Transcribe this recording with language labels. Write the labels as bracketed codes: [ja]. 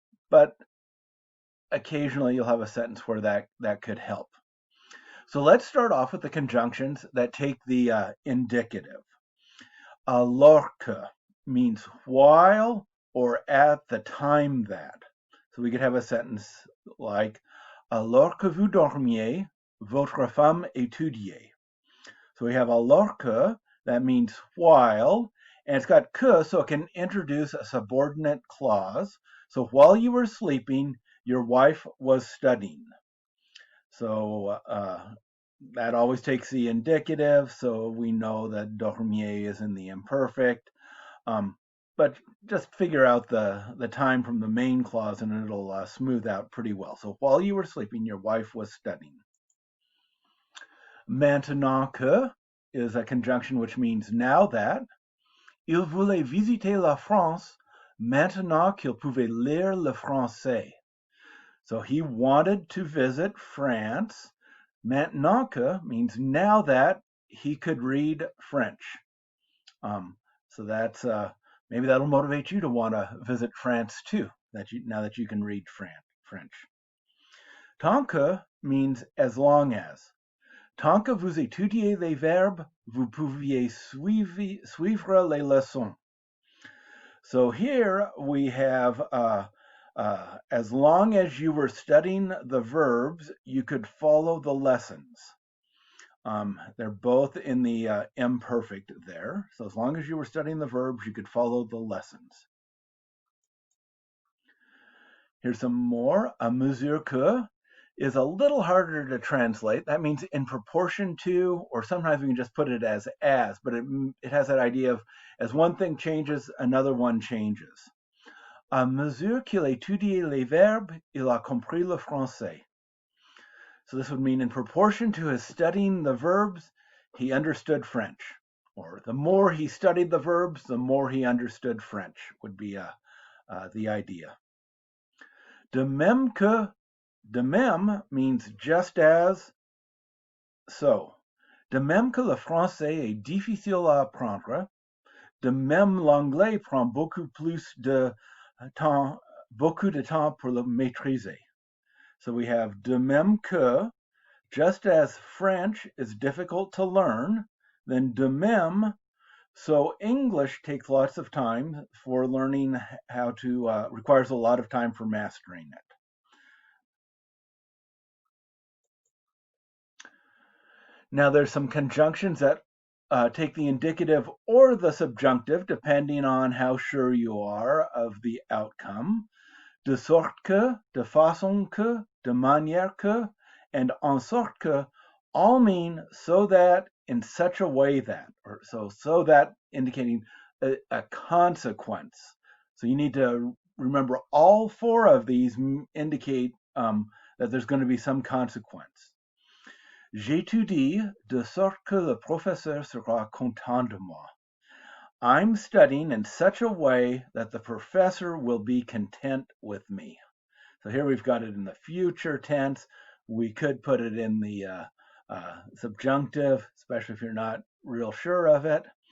[en] But occasionally you'll have a sentence where that could help. So let's start off with the conjunctions that take the indicative. [fr] Alors que [en] means while or at the time that. So we could have a sentence like [fr] alors que vous dormiez, votre femme étudiait. [en] So we have [fr] alors que, [en] that means while, and it's got que, so it can introduce a subordinate clause. So while you were sleeping, your wife was studying. So that always takes the indicative, so we know that dormier is in the imperfect. But just figure out the time from the main clause and it'll smooth out pretty well. So while you were sleeping, your wife was studying. [fr] Maintenant que [en] is a conjunction which means now that. [fr] Il voulait visiter la France maintenant qu'il pouvait lire le français. [en] So he wanted to visit France. [fr] Maintenant que [en] means now that he could read French. So that's maybe that'll motivate you to want to visit France too. Now that you can read French. [fr] Tant que [en] means as long as. [fr] Tant que vous étudiez les verbes, vous pouviez suivre les leçons. [en] So here we have as long as you were studying the verbs, you could follow the lessons. They're both in the imperfect there. So as long as you were studying the verbs, you could follow the lessons. Here's some more. [fr] À mesure que [en] is a little harder to translate. That means in proportion to, or sometimes we can just put it as, but it has that idea of as one thing changes, another one changes. [fr] À mesure qu'il étudiait les verbes, il a compris le français. [en] So this would mean in proportion to his studying the verbs, he understood French. Or the more he studied the verbs, the more he understood French would be the idea. [fr] De même que, de même [en] means just as, so. [fr] De même que le français est difficile à apprendre, de même l'anglais prend beaucoup de temps pour le maîtriser. [en] So we have [fr] de même que, [en] just as French is difficult to learn, then [fr] de même, [en] so English takes lots of time for learning how to, requires a lot of time for mastering it. Now there's some conjunctions that take the indicative or the subjunctive, depending on how sure you are of the outcome. [fr] De sorte que, de façon que, de manière que, [en] and [fr] en sorte que [en] all mean so that, in such a way that, or so that indicating a consequence. So you need to remember all four of these indicate that there's going to be some consequence. [fr] J'étudie de sorte que le professeur sera content de moi. [en] I'm studying in such a way that the professor will be content with me. So here we've got it in the future tense. We could put it in the subjunctive, especially if you're not real sure of it.